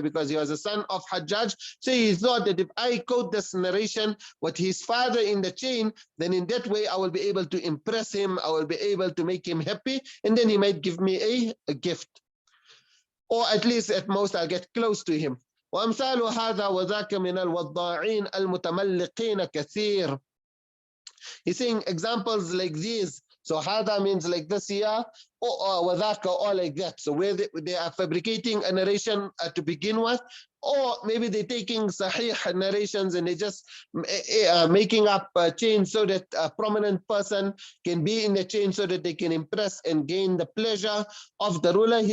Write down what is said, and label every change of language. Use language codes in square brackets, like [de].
[en] Because he was a son of Hajjaj. So he thought that if I quote this narration with his father in the chain, then in that way I will be able to impress him. I will be able to make him happy. And then he might give me a gift. Or at least at most I'll get close to him. [ar] وأمثال هذا وذاك من الوضاعين المتملقين كثير. [en] He's saying examples like these. So hada means like this here, or wadhaka, or like that. So where they are fabricating a narration to begin with, or maybe they're taking sahih narrations and they just making up a chain so that a prominent person can be in the chain so that they can impress and gain the pleasure of the ruler.